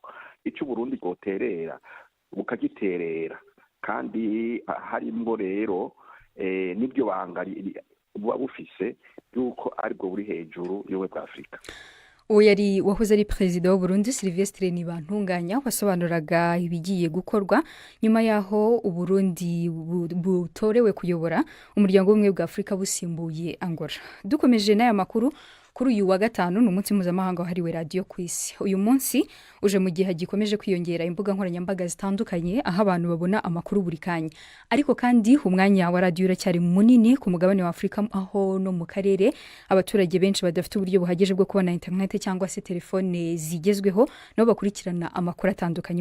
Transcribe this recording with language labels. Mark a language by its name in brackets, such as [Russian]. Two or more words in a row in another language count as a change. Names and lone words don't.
[Rundi] Ico Burundi bwoterera bukagiterera, kandi harimwo rero nibyo banga buba bufise yuko aribwo buri hejuru y'ubumwe bwa Afurika. [Kinyarwanda] Uwo yari wahoze ari Perezida w'u Burundi Sylvestre Ntibantunganya wasobanuraga ibigiye gukorwa nyuma yaho Uburundi butorewe kuyobora umuryango w'ubumwe bwa Afurika busimbuye Angola. Dukomeje n'aya makuru, kuri uyu wa gatanu ni umunsi mpuzamahanga wahariwe radiyo ku isi. Uyu munsi uje mu gihe gikomeje kwiyongera imbuga nkoranyambaga zitandukanye aho abantu babona amakuru buri kanya, ariko kandi umwanya wa radiyo uracyari munini ku mugabane wa Afurika, aho no mu karere abaturage benshi badafite uburyo buhagije bwo kubona internet cyangwa se telefone zigezweho nabo bakurikirana amakuru atandukanye.